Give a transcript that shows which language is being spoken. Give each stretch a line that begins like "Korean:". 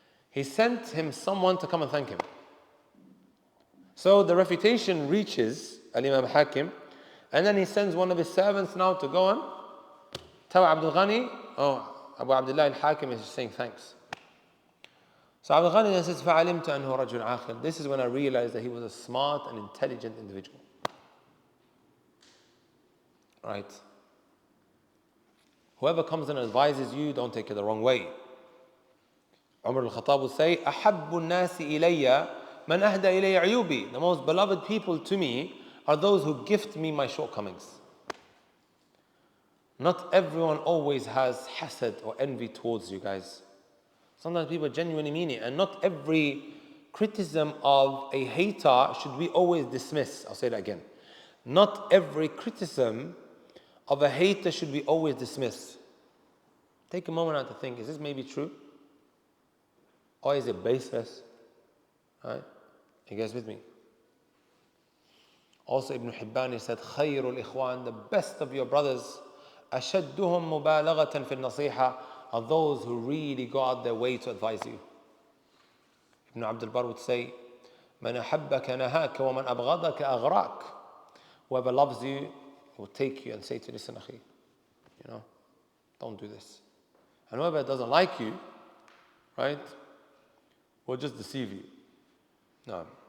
English: He sent him someone to come and thank him. So the refutation reaches Al-Imam Hakim, and then he sends one of his servants now to go and tell Abdul Ghani, Abu Abdullah al-Hakim is saying thanks. So Abdul Ghani then says,
Arabic: فَعَلِمْتَ أَنْهُ رَجُلٌ عَاقِلٌ.
English: This is when I realized that he was a smart and intelligent individual. Right? Whoever comes and advises you, don't take it the wrong way. Umar al-Khattab would say,
Arabic: أَحَبُّ النَّاسِ إِلَيَّ مَنْ أَهْدَى إِلَيَّ عُيُوبِي.
English: The most beloved people to me are those who gift me my shortcomings. Not everyone always has hasad or envy towards you guys. Sometimes people genuinely mean it, and not every criticism of a hater should we always dismiss. I'll say that again. Not every criticism of a hater should we always dismiss. Take a moment out to think, is this maybe true? Or is it baseless? Right? You guys with me? Also Ibn Hibban, he said,
Arabic: خَيْرُ الْإِخْوَانِ,
English: the best of your brothers,
Arabic: أَشَدُّهُمْ مُبَالَغَةً فِي النَّصِيحَةِ,
English: are those who really go out their way to advise you. Ibn Abdul Bar would say,
Arabic: مَنْ أَحَبَّكَ نَهَاكَ وَمَنْ أَبْغَضَكَ أَغْرَاكَ.
English: Whoever loves you will take you and say to you, listen, akhi, don't do this. And whoever doesn't like you, right, will just deceive you. No.